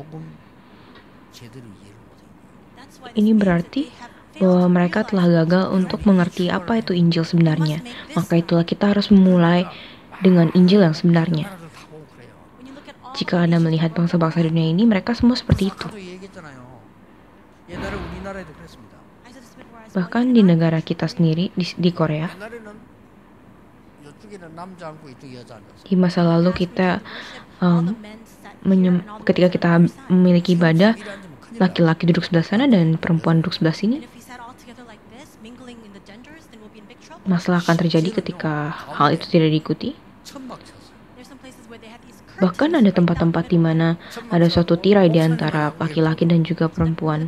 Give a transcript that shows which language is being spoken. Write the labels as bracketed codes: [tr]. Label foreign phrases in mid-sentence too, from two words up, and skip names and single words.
[id] Ini berarti bahwa mereka telah gagal untuk mengerti apa itu Injil sebenarnya. Maka itulah kita harus memulai dengan Injil yang sebenarnya. Jika Anda melihat bangsa-bangsa dunia ini, mereka semua seperti itu. Bahkan di negara kita sendiri, di Korea, [ko] 옛날에는 이쪽에는 남자 앉고 이쪽에 여자 앉았어. [id] di masa lalu kita ketika kita memiliki ibadah, laki-laki duduk sebelah sana dan perempuan duduk sebelah sini. Masalah akan terjadi ketika hal itu tidak diikuti. Bahkan ada tempat-tempat di mana ada suatu tirai di antara laki-laki dan juga perempuan.